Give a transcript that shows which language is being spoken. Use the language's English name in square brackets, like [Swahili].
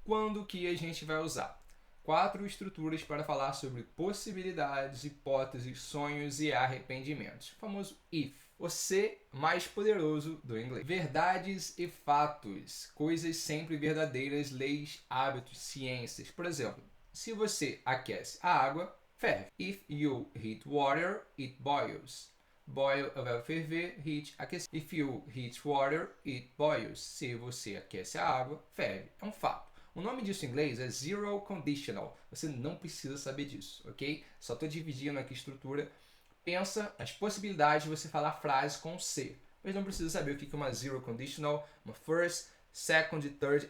[Portuguese] Quando que a gente vai usar? 4 estruturas para falar sobre possibilidades, hipóteses, sonhos e arrependimentos. O famoso if. O se mais poderoso do inglês. Verdades e fatos. Coisas sempre verdadeiras, leis, hábitos, ciências. Por exemplo, se você aquece a água, ferve. [English] If you heat water, it boils. [Portuguese] Boil é ferver, heat, aquecer. [English] If you heat water, it boils. [Portuguese] Se você aquece a água, ferve. É um fato. O nome disso em inglês é zero conditional. Você não precisa saber disso, ok? Só estou dividindo aqui a estrutura. Pensa as possibilidades de você falar frases com se. Mas não precisa saber o que é uma zero conditional, uma first, second e third.